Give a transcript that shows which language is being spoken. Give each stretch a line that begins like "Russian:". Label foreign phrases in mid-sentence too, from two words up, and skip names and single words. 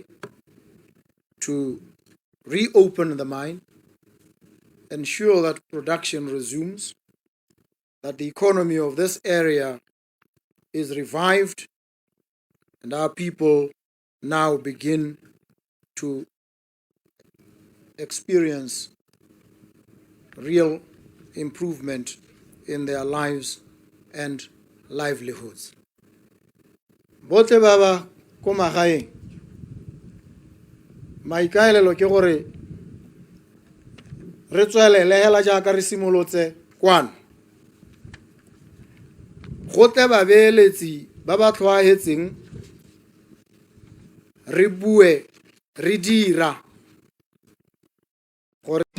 English: to reopen the mine, ensure that production resumes, that the economy of this area is revived, and our people now begin to experience real improvement in their lives and livelihoods.
Tswana: Bote baba ko magaeng maikaelelo ke gore re tswelele hela jaaka re simolotse kwano go tle babeeletsi ba ba tlhoahetseng re bue re dira gore